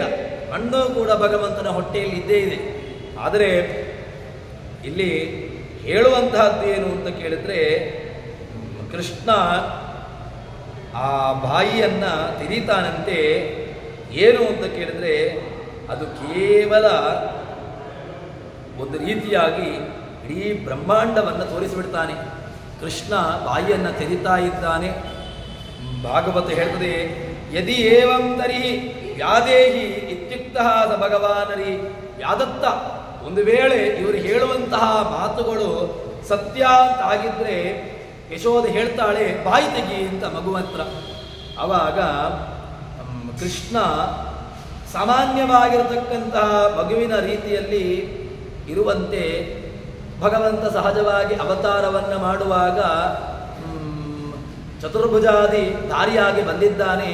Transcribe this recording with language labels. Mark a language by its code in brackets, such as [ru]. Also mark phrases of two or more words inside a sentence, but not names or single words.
[kn] ಮಣ್ಣು ಕೂಡ ಭಗವಂತನ ಹೊಟ್ಟೆಯಲ್ಲಿ ಇದ್ದೇ ಇದೆ. ಆದರೆ ಇಲ್ಲಿ ಹೇಳುವಂತಹದ್ದು ಏನು ಅಂತ ಕೇಳಿದ್ರೆ, ಕೃಷ್ಣ ಆ ಬಾಯಿಯನ್ನ ತಿರಿತಾನಂತೆ. ಏನು ಅಂತ ಕೇಳಿದ್ರೆ ಅದು ಕೇವಲ ಒಂದು ರೀತಿಯಾಗಿ ಇಡೀ ಬ್ರಹ್ಮಾಂಡವನ್ನು ತೋರಿಸಿಬಿಡ್ತಾನೆ. ಕೃಷ್ಣ ಬಾಯಿಯನ್ನು ತೆರಿತಾ ಇದ್ದಾನೆ. ಭಾಗವತ ಹೇಳ್ತದೆ, [sa] ಯದಿ ಏವಂ ತರ್ಹಿ ವ್ಯಾದೇಹಿ ಇತ್ಯುಕ್ತಃ ಸ ಭಗವಾನರಿ ವ್ಯಾದತ್ತ. [kn] ಒಂದು ವೇಳೆ ಇವರು ಹೇಳುವಂತಹ ಮಾತುಗಳು ಸತ್ಯ ಅಂತಾಗಿದ್ರೆ ಯಶೋಧ ಹೇಳ್ತಾಳೆ, ಬಾಯಿ ತೆಗಿ ಅಂತ ಮಗುವತ್ರ. ಆವಾಗ ಕೃಷ್ಣ ಸಾಮಾನ್ಯವಾಗಿರತಕ್ಕಂತಹ ಮಗುವಿನ ರೀತಿಯಲ್ಲಿ ಇರುವಂತೆ ಭಗವಂತ ಸಹಜವಾಗಿ ಅವತಾರವನ್ನು ಮಾಡುವಾಗ ಚತುರ್ಭುಜಾದಿ ದಾರಿಯಾಗಿ ಬಂದಿದ್ದಾನೆ.